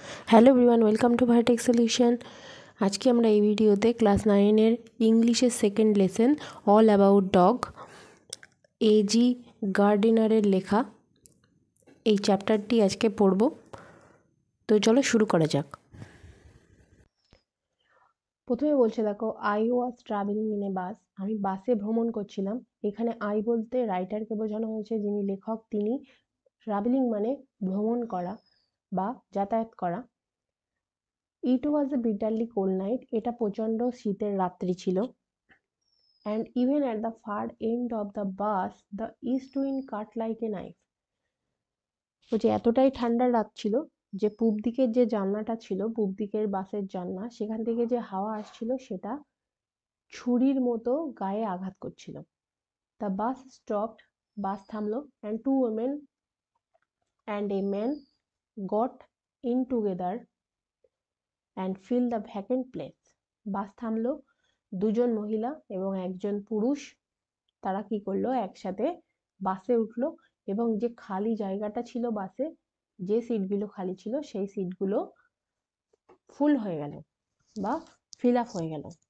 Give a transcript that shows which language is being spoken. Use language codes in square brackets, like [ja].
[en] hello everyone, welcome to [bn] ভার্টেক solution. আজকে আমরা এই ভিডিওতে ক্লাস 9-এর ইংলিশের second lesson all about dog AG গার্ডিনারের লেখা এই চ্যাপ্টারটি আজকে পড়ব। তো চলো শুরু করা যাক। প্রথমে বলছে, দেখো, [en] I was travelling in a bus. [bn] আমি বাসে ভ্রমণ করছিলাম। এখানে আই বলতে রাইটারকে বোঝানো হয়েছে, যিনি লেখক তিনি। ট্রাভেলিং মানে ভ্রমণ করা বা যাতায়াত করা। [en] It was a bitterly cold night. [bn] এটা প্রচণ্ড শীতের রাত্রি ছিল। [en] And even at the far end of the bus, the east wind cut like a knife. [bn] বলছে এতটাই ঠান্ডার রাত ছিল যে পূব দিকের যে জানলাটা ছিল, পূব দিকের বাসের জানলা, সেখান থেকে যে হাওয়া আসছিল সেটা ছুরির মতো গায়ে আঘাত করছিল। [en] The bus stopped. [bn] বাস থামলো। [en] And two women and a man got in together and fill the vacant place. [bn] বাস থামলো, দুজন মহিলা এবং একজন পুরুষ তারা কি করলো, একসাথে বাসে উঠলো এবং যে খালি জায়গাটা ছিল বাসে, যে সিটগুলো খালি ছিল সেই সিটগুলো ফুল হয়ে গেল বা ফিল আপ হয়ে গেল।